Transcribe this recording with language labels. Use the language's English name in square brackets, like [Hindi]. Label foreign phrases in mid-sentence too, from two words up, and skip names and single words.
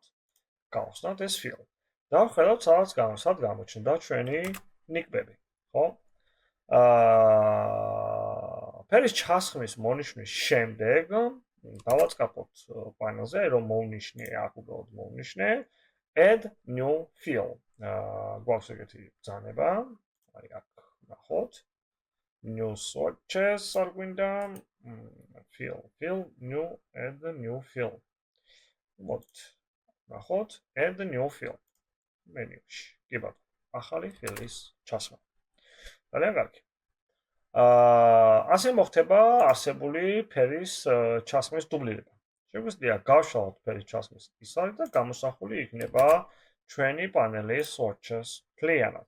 [Georgian] გავხსნათ ეს fill. და ხედავთ, სად გამოჩნდა ჩვენი ნიკბები, ხო? ფერის ჩასხმის მონიშნის შემდეგ დავაწყაპოთ პანელზე, რომ მოვნიშნე, აქ უბრალოდ მოვნიშნე [English] add new fill. [Georgian] გვაქვს ეგეთი ბრძანება, აი აქ ნახოთ. [English] new swatches [Georgian] არ გვინდა, [English] fill, new, add new fill. [Georgian] მოდით, ნახოთ, [English] add new fill. [Georgian] მენიუში, კი ბატონო, ახალი ფილის ჩასმა. ძალიან კარგი. ასე მოხდება არსებული ფერის ჩასმის დუბლირება. შეგვიძლია გავშალოთ ფერის ჩასმის ისარი და გამოსახული იქნება ჩვენი პანელის swatches მთლიანად.